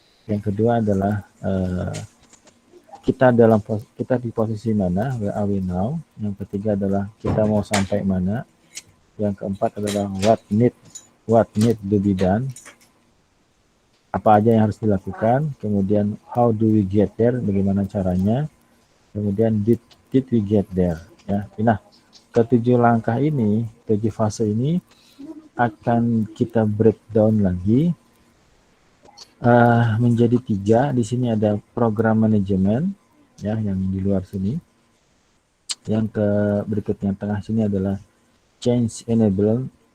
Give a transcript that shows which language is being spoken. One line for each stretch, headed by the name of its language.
Indonesian: Yang kedua adalah kita di posisi mana,
English: where are we now.
Indonesian: Yang ketiga adalah kita mau sampai mana. Yang keempat adalah
English: what need to be done,
Indonesian: apa aja yang harus dilakukan.
English: Kemudian how do we get there,
Indonesian: bagaimana caranya.
English: Kemudian did we get there ya.
Indonesian: Nah, ketujuh langkah ini, 7 fase ini akan kita breakdown lagi menjadi 3. Di sini ada program manajemen ya, yang di luar sini. Yang ke berikutnya tengah sini adalah change enablement.